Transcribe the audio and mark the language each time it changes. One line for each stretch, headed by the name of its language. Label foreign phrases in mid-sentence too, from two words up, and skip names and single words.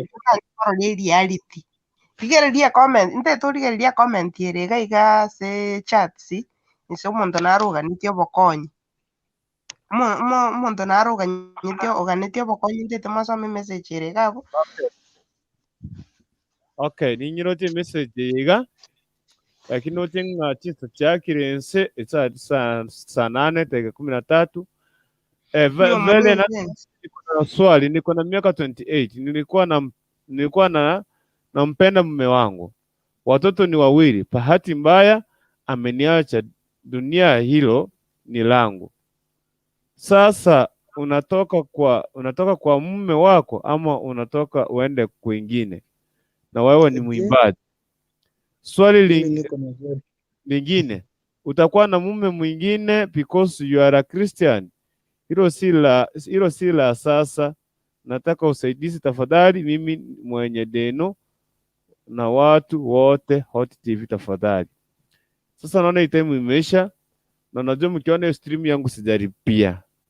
Gusii: reality rigereria comment rigereria comment ere iga se chats ise omonto naruganitie obokonyi omonto naruganitie obokonyi ntete masome message ere gabo
Swahili: okay
Gusii: ninyirotie message iga lakini otenga chinsa chakirense
Swahili: saa 8:13 vele na swali niko na miaka 28 nilikuwa nampenda mume wangu, watoto ni wawili. Bahati mbaya ameniacha, dunia hilo ni langu. Sasa unatoka kwa mume wako ama unatoka uende kwingine, na wewe ni mwimbaji. Swali lingine, utakuwa na mume mwingine
English: because you are a Christian?
Swahili: Hilo si la sasa. Nataka usaidizi tafadhali, mimi mwenye deno na watu wote Hot TV tafadhali. Sasa naona time imeisha, na najua mkiona stream yangu sijaripia.